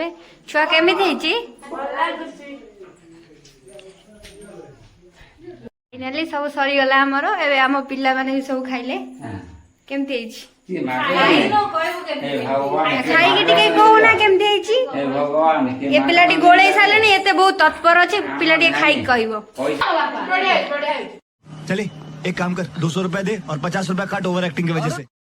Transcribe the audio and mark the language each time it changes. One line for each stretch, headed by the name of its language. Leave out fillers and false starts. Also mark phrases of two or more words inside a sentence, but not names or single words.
Odia: ଛୁଆ କେମିତି ହେଇଛି? ଫାଇନାଲି ସବୁ ସରିଗଲା ଆମର। ଏବେ ଆମ ପିଲାମାନେ ବି ସବୁ ଖାଇଲେ। କେମିତି ହେଇଛି? ଖାଇକି ଟିକେ କହୁନା କେମିତି ହେଇଛି? ଏ ପିଲାଟି ଗୋଳେଇ ସାରିଲେଣି, ଏତେ ବହୁତ ତତ୍ପର ଅଛି। ପିଲା ଟିକେ ଖାଇକି କହିବ।
Hindi: चले एक काम कर 200 रुपए दे और 50 रुपए काट
English: over acting
Hindi: की वजह से।